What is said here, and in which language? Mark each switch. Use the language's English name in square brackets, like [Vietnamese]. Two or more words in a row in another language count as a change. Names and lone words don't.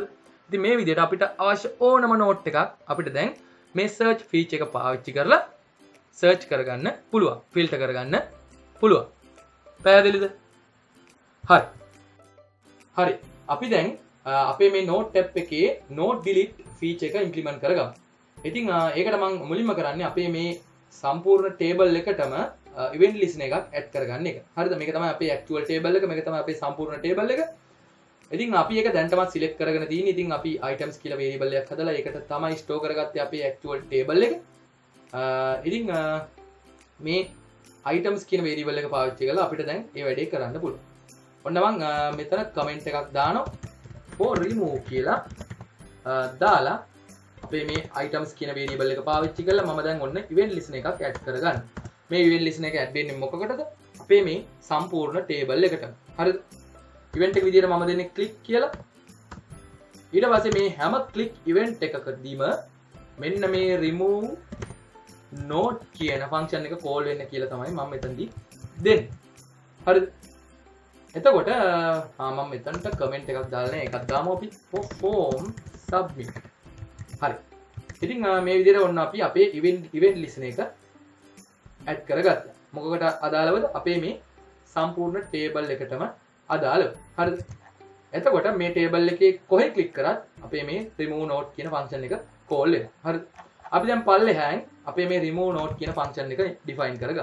[Sinhala] ඉතින් මේ විදිහට අපිට අවශ්‍ය ඕනම note එකක් අපිට දැන් මේ [English] search feature [Sinhala] එක පාවිච්චි කරලා search කරගන්න පුළුවන්. filter කරගන්න පුළුවන්. පැහැදිලිද? හරි. හරි. අපි දැන් අපේ මේ [English] note tab [Sinhala] එකේ [English] note delete feature [Sinhala] එක implement කරගමු. ඉතින් ඒකට මම මුලින්ම කරන්නේ අපේ මේ සම්පූර්ණ table එකටම [English] event listener [Sinhala] එකක් add කරගන්න එක. හරිද? මේක තමයි අපේ [English] actual table [Sinhala] එක. මේක තමයි අපේ සම්පූර්ණ table එක. ඉතින් අපි ඒක දැන් තමයි select කරගෙන තියෙන්නේ. ඉතින් අපි items කියලා variable එකක් හදලා ඒකට තමයි store කරගත්තේ අපේ [English] actual table [Sinhala] එක. ඉතින් මේ items කියන variable එක පාවිච්චි කරලා අපිට දැන් මේ වැඩේ කරන්න පුළුවන්. ඔන්න මම මෙතන comment එකක් දානවා [English] for remove [Sinhala] කියලා දාලා අපේ මේ items කියන variable එක පාවිච්චි කරලා මම දැන් ඔන්න [English] event listener [Sinhala] එකක් add කරගන්න. මේ [English] event listener [Sinhala] එක add වෙන්නේ මොකකටද? අපේ මේ සම්පූර්ණ table එකටම. හරිද? event එක විදිහට මම දෙන්නේ click කියලා. ඊට පස්සේ මේ හැම [English] click event [Sinhala] එකකදීම මෙන්න මේ [English] remove node [Sinhala] කියන function එක call වෙන්න කියලා තමයි මම මෙතනදී දෙන්නේ. හරිද? එතකොට මම මෙතනට comment එකක් දාලා නේ එකක් දාමු අපි [English] form submit. [Sinhala] හරි. ඉතින් මේ විදිහට ඔන්න අපි අපේ [English] event listener [Sinhala] එක add කරගත්තා. මොකකට අදාළවද? අපේ මේ සම්පූර්ණ table එකටම අදාළව. හරිද? එතකොට මේ table එකේ කොහෙ click කරත් අපේ මේ [English] remove node [Sinhala] කියන function එක call වෙනවා. හරිද? අපි දැන් පල්ලෙහාන් අපේ මේ [English] remove node [Sinhala] කියන function එක define කරගමු.